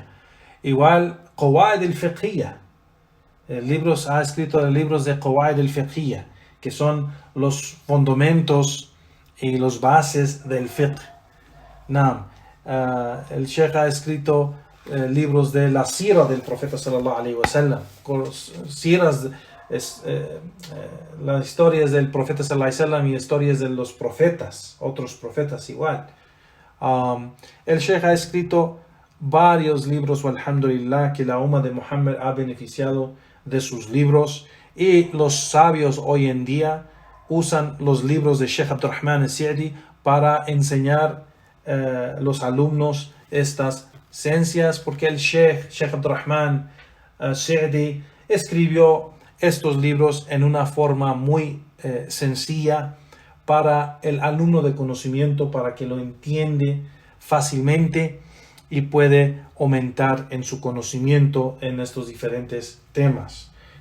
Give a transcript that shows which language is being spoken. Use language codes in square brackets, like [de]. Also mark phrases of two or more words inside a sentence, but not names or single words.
[es] Igual, [ar] القواعد الفقهية. [es] Ha escrito libros de [ar] القواعد الفقهية, [es] que son los fundamentos y los bases del fiqh. El Sheikh ha escrito libros de la sira del profeta [ar] صلى الله عليه وسلم, [es] las historias del profeta [ar] صلى الله عليه وسلم [es] y historias de los profetas, otros profetas igual. El Sheikh ha escrito varios libros, alhamdulillah, que la umma de Muhammad ha beneficiado de sus libros, y los sabios hoy en día usan los libros de Sheikh Abdurrahman al-Sa'di para enseñar los alumnos estas ciencias, porque el Sheikh Abdurrahman al-Sa'di escribió estos libros en una forma muy sencilla para el alumno de conocimiento, para que lo entiende fácilmente y puede aumentar en su conocimiento en estos diferentes temas.